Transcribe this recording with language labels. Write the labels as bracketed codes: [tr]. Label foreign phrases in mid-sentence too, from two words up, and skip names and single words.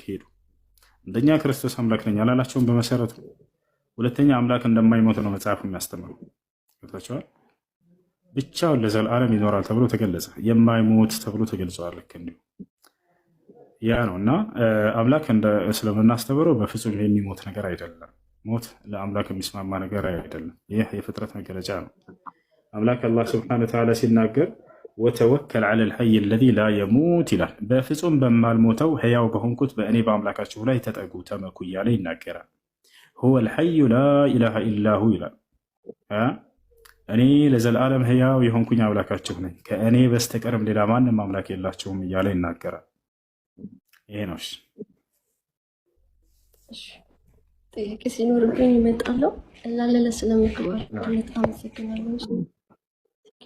[am] ሄዱ አንደኛ ክርስቶስ አምላክ ነኝ አላላቸውም በመሰረቱ ሁለተኛ አምላክ እንደማይሞት ነው መጽሐፉ የሚያስተምረው ገብታችኋል ብቻውን ለዘላለም ይኖራል ተብሎ ተገለጸ የማይሞት ተብሎ ተገልጿል ልክ እንዲሁ ያ ነውና አምላክ እንደ እስልምና አስተምሮ በፍጹም የሚሞት ነገር አይደለም ሞት ለአምላክ የሚስማማ ነገር አይደለም ይህ የፍጥረት መገለጫ ነው አምላክ አላህ [ar] سبحانه وتعالى [am] ሲናገር [ar] وتوكل على الحي الذي لا يموت [am] ይላል በፍጹም በማልሞተው ሕያው በሆንኩት በእኔ በአምላካችሁ ላይ ተጠጉ ተመኩ እያለ ይናገራል [ar] هو الحي لا اله الا هو [am] ይላል እኔ ለዘላለም ሕያው የሆንኩኝ አምላካችሁ ነኝ ከእኔ በስተቀርም ሌላ ማንም አምላክ የላችሁም እያለ ይናገራል ይሄ ነው እሺ ጥያቄ ሲኖርብኝ እመጣለሁ እላለለ ስለምክባር በጣም አመሰግናለሁ